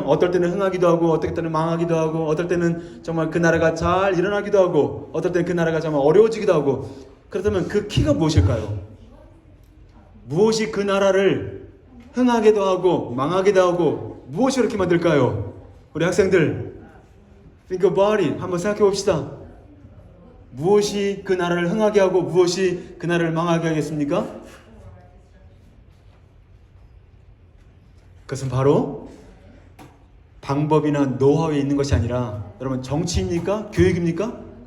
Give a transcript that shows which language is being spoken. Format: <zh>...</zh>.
<ko>어떨 때는 흥하기도 하고 어떨 때는 망하기도 하고 어떨 때는 정말 그 나라가 잘 일어나기도 하고 어떨 때는 그 나라가 정말 어려워지기도 하고. 그렇다면 그 키가 무엇일까요? 무엇이 그 나라를 흥하기도 하고 망하기도 하고 무엇이 그렇게 만들까요? 우리 학생들</ko> <en>think about it.</en> <ko>한번 생각해 봅시다. 무엇이 그 나라를 흥하게 하고 무엇이 그 나라를 망하게 하겠습니까? 그것은 바로 방법이나 노하우에 있는 것이 아니라 여러분 정치입니까? 교육입니까?</ko>